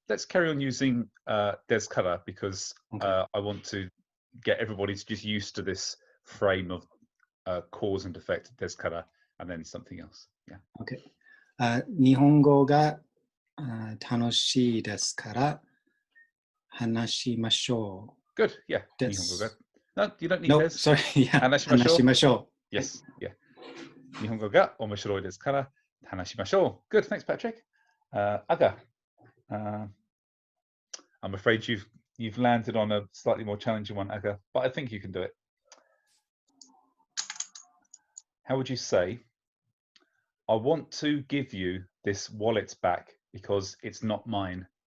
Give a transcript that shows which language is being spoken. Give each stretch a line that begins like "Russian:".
English: Let's carry on using desu kara because I want to get everybody to just used to this frame of cause and effect, desu kara, and then something else. Yeah.
Japanese: Okay. Nihongo ga tanoshii desu kara hanashimashou.
English: Good. Yeah.
Japanese: Nihongo ga.
English: No, you don't need no,
Japanese: desu.
English: sorry. Yeah.
Japanese: Hanashimashou.
English: Yes. Yeah.
Japanese: 日本語が面白いですから話しましょう.
English: Good, thanks, Patrick. Aga, I'm afraid you've landed on a slightly more challenging one, Aga, but I think you can do it. How would you say, I want to give you this wallet back because it's not mine.